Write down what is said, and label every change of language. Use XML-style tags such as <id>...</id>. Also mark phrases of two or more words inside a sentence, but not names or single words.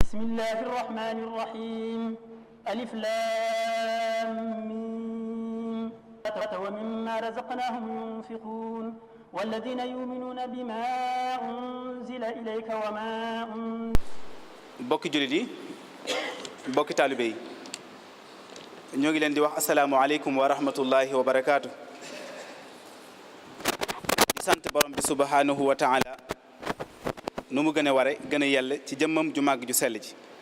<ar>بسم الله الرحمن الرحيم ألف لام ميم ومما رزقناهم ينفقون والذين يؤمنون بما أنزل إليك وما</ar> <wo>bokki jullit yi bokki taalibe yi ñoo ngi leen di wax</wo> <ar>السلام عليكم ورحمة الله وبركاته.</ar> <wo>di sant borom bi</wo> <ar>سبحانه وتعالى</ar> <wo>nu mu gën a ware gën a yell ci jëmmam ju màgg ju sell ji</wo>